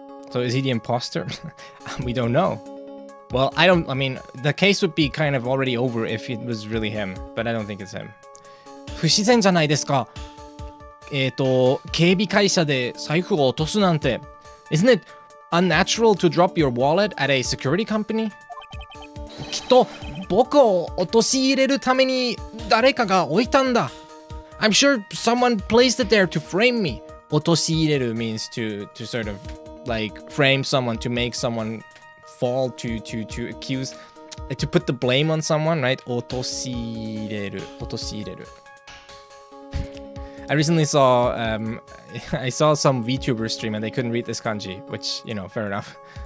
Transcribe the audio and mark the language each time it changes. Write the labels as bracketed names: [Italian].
[English] So is he the imposter? We don't know. Well, I mean, the case would be kind of already over if it was really him, but I don't think it's him. [Japanese] 不自然じゃないですか。警備会社で財布を落とすなんて。 [English] Isn't it unnatural to drop your wallet at a security company? [Japanese] きっと僕を陥れるために誰かが置いたんだ。 [English] I'm sure someone placed it there to frame me. 陥れる means to sort of like frame someone, to make someone fall, to accuse, to put the blame on someone, right? 陥れる I recently saw I saw some VTuber stream and they couldn't read this kanji, which, you know, fair enough.